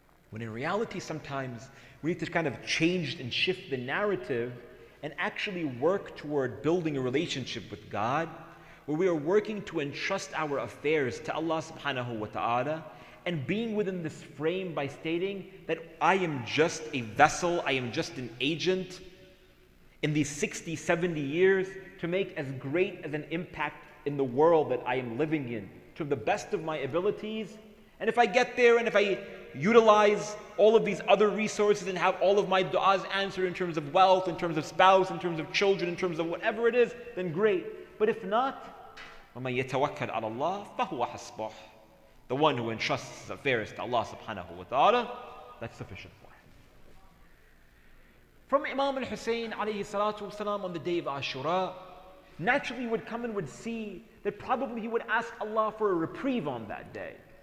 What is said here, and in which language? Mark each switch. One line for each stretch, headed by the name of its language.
English: When in reality, sometimes we need to kind of change and shift the narrative and actually work toward building a relationship with God, where we are working to entrust our affairs to Allah subhanahu wa ta'ala, and being within this frame by stating that I am just a vessel, I am just an agent in these 60, 70 years to make as great as an impact in the world that I am living in, to the best of my abilities. And if I get there and if I utilize all of these other resources and have all of my du'as answered in terms of wealth, in terms of spouse, in terms of children, in terms of whatever it is, then great. But if not,
Arabic: وَمَن يَتَوَكَّلْ عَلَى اللَّهِ فَهُوَ حَسْبُهُ.
English: The one who entrusts his affairs to Allah subhanahu wa ta'ala, that's sufficient for him. From Imam al-Hussein alayhi salatu wasalam on the day of Ashura, naturally would come and would see that probably he would ask Allah for a reprieve on that day.